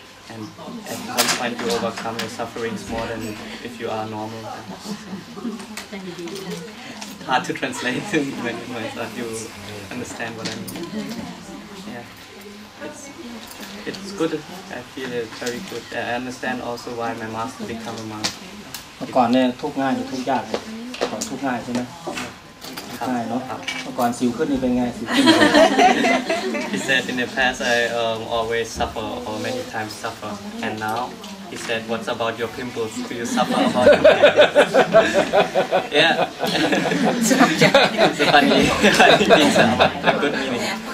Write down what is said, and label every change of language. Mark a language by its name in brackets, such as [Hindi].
[English] And at one point you overcome your sufferings more than if you are normal. Hard to translate when you understand what I mean. Yeah, it's good. I feel it very good. I understand also why my master become a monk. [Thai] เมื่อก่อนเนี่ยทุกข์ง่ายหรือทุกข์ยากเลยก่อนทุกข์ง่ายใช่ไหมทุกข์ง่ายเนาะเมื่อก่อนสิวขึ้นนี่เป็นไงสิวขึ้น [English] He said in the past I always suffer or many times suffer, and now he said, "What's about your pimples? Do you suffer about your pimples?" Yeah, it's a funny thing, but a good meaning.